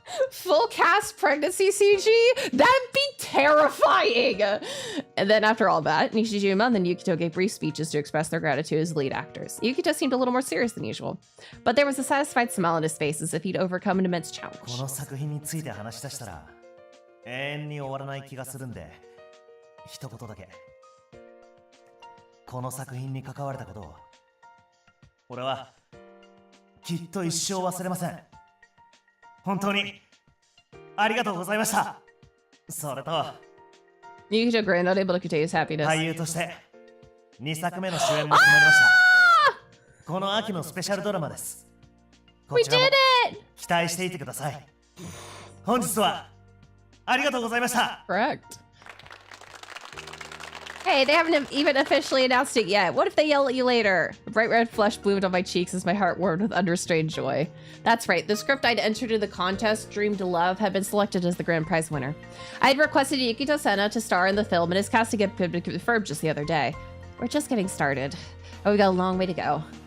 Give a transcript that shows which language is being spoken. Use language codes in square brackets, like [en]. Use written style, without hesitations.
[en] Full cast pregnancy CG? That'd be terrifying! And then after all that, Nishijima and then Yukito gave brief speeches to express their gratitude as lead actors. Yukito seemed a little more serious than usual, but there was a satisfied smile on his face as if he'd overcome an immense challenge. [ja] この作品について話し出したら永遠に終わらない気がするんで、一言だけ。この作品に関われたことを俺はきっと一生忘れません。本当にありがとうございました。それと [en] Yukito grinned, unable to contain his happiness. [ja] 俳優として2作目の主演も決まりました。この秋のスペシャルドラマです。こちらも期待していてください。本日はありがとうございました。 [en] Correct. Hey, they haven't even officially announced it yet. What if they yell at you later? A bright red flush bloomed on my cheeks as my heart warmed with unrestrained joy. That's right, the script I'd entered in the contest, Dream to Love, had been selected as the grand prize winner. I had requested Yukito Sena to star in the film, and his casting had been confirmed just the other day. We're just getting started. Oh, we got a long way to go.